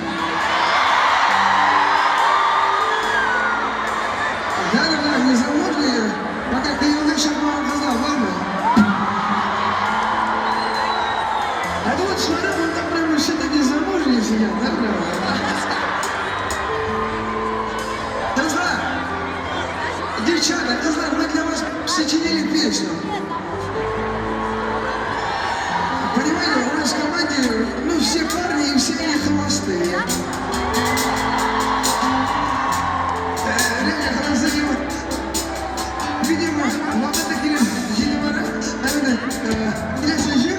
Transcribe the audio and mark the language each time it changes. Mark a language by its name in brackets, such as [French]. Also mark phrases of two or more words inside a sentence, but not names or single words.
[Russian] Да, незамужние. Пока ты его еще мало назвал, ладно? А ты вот смотри, вон там прямо все-то незамужние сидят, да, прямо? Казан, девчата, Казан, мы для вас сочинили песню. Понимаете, у нас в команде, ну, все парни и все они холостые. Реально холостые. Видимо, вот это гелевара, наверное, для сожжения.